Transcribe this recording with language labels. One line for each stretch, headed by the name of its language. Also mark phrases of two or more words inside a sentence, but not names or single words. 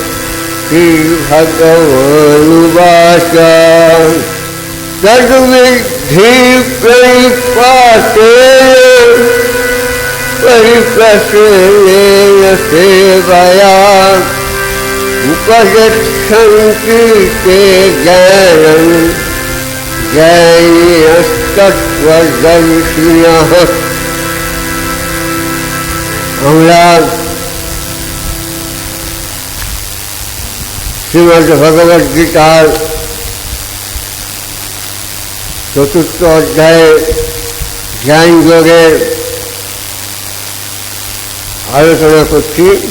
Sanskrit: श्रीभगवानुवाच तद्विद्धि प्रणिपातेन परिप्रश्नेन सेवया उपगच्छन्ति ते ज्ञानं ज्ञानिनस्तत्त्वदर्शिनः।
Bangla: আমরা শ্রীমদ্ ভগবদ গীতার চতুর্থ অধ্যায়ে জ্ঞান যোগের আলোচনা করছি।